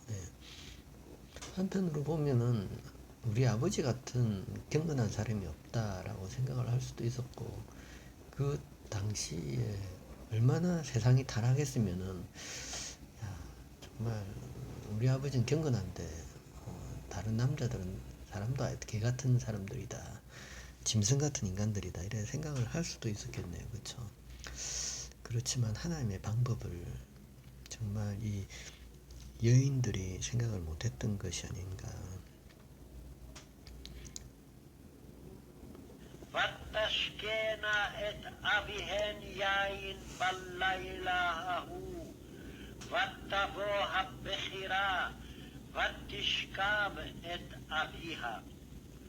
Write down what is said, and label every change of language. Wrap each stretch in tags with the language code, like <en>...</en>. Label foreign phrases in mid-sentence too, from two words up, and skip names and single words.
<ko>한편으로 보면은 우리 아버지 같은 경건한 사람이 없다라고 생각을 할 수도 있었고 그 당시에 얼마나 세상이 타락했으면은 야, 정말 우리 아버지는 경건한데 다른 사람도 개 같은 사람들이다. 짐승 같은 인간들이다. 이런 생각을 할 수도 있었겠네요. 그렇죠? 그렇지만 하나님의 방법을 정말 이 여인들이 생각을 못했던 것이 아닌가.</ko> <he>ותשקנה את אביהן יין בלילה ההוא, ותבוא הבכירה ותשכב את אביה.</he>